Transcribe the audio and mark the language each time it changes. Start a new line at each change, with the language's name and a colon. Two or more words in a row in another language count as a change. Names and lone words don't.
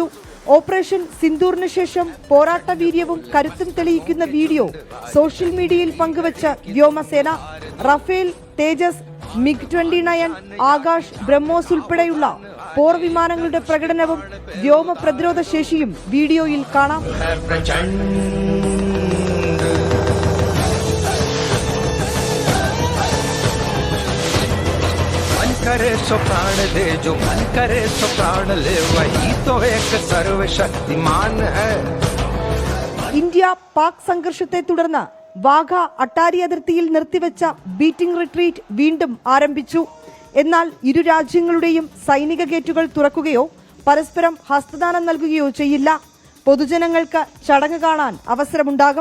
Malayalam: ഓപ്പറേഷൻ സിന്ദൂറിന് ശേഷം പോരാട്ട വീര്യവും കരുത്തും തെളിയിക്കുന്ന വീഡിയോ സോഷ്യൽ മീഡിയയിൽ പങ്കുവച്ച വ്യോമസേന. റഫേൽ, തേജസ്, MiG-29, ആകാശ്, ബ്രഹ്മോസ് ഉൾപ്പെടെയുള്ള പോർ വിമാനങ്ങളുടെ പ്രകടനവും വ്യോമ പ്രതിരോധ ശേഷിയും വീഡിയോയിൽ കാണാം.
Hindi: करे सो प्राण दे, जो मन करे सो प्राण ले, वही तो एक सर्वशक्तिमान है.
Malayalam: ഇന്ത്യ പാക് സംഘർഷത്തെ തുടർന്ന് വാഗ അട്ടാരി അതിർത്തിയിൽ നിർത്തിവെച്ച ബീറ്റിംഗ് റിട്രീറ്റ് വീണ്ടും ആരംഭിച്ചു. എന്നാൽ ഇരു രാജ്യങ്ങളുടെയും സൈനിക ഗേറ്റുകൾ തുറക്കുകയോ പരസ്പരം ഹസ്തദാനം നൽകുകയോ ചെയ്യില്ല. പൊതുജനങ്ങൾക്ക് ചടങ്ങ് കാണാൻ അവസരമുണ്ടാകും.